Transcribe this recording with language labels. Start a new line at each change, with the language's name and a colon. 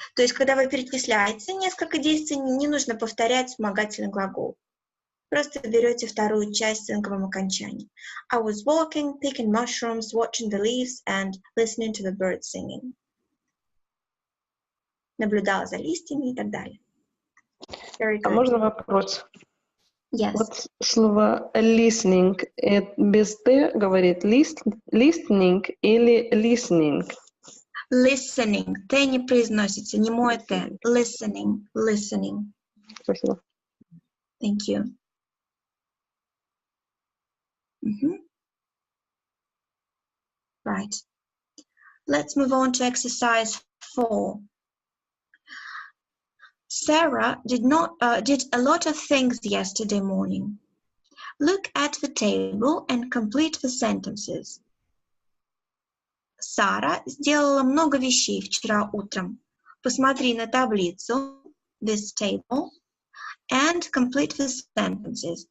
Russian: То есть, когда вы перечисляете несколько действий, не нужно повторять вспомогательный глагол. Просто берете вторую часть с инговым окончанием.
English: I was walking, picking mushrooms, watching the leaves and listening to the birds singing.
Russian: Наблюдала за листьями и так далее. А можно вопрос?
English: Yes.
Russian: Вот слово listening, без «т» говорит listening или listening?
English: Listening.
Russian: Т не произносится, не мой Т.
English: Listening. Listening.
Russian: Спасибо.
English: Thank you. Right. Let's move on to exercise 4. Sarah did a lot of things yesterday morning. Look at the table and complete the sentences.
Russian: Сара сделала много вещей вчера утром. Посмотри на таблицу,
English: this table, and complete the sentences.